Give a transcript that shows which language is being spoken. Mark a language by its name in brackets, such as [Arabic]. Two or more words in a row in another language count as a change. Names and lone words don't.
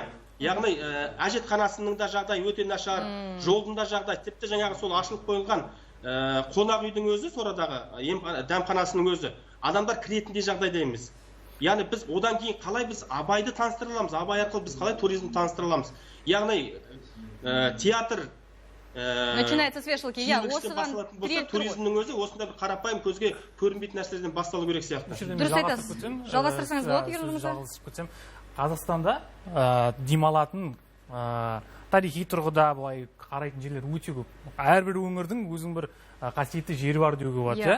[Kazakh] Яғни әжетханасының да жағдайы өте нашар, жолдың да жағдайы, тіпті жаңағы сол ашылып қойылған қонақ үйдің өзі, сорадағы дәмханасының өзі адамдар кіретіндей жағдайда емес. Яғни біз одан кейін қалай біз Абайды таныстыра аламыз, Абай арқылы біз қалай туризмді таныстыра аламыз. Яғни театр [Russian] Начинается с вешалки. [Kazakh] Я осыған тіреліп тұр ғой. туризмнің өзі осында бір қарапайым көзге көрінбейтін нәрселерден басталу керек сияқты. Дұрыс айтасыз. Жалғастырсаңыз болады, Ернұр мырза. Жалғастырып кетсем, Қазақстанда демалатын тарихи тұрғыда былай қарайтын жерлер өте көп. Әрбір өңірдің өзінің бір қасиетті жері бар деуге болады.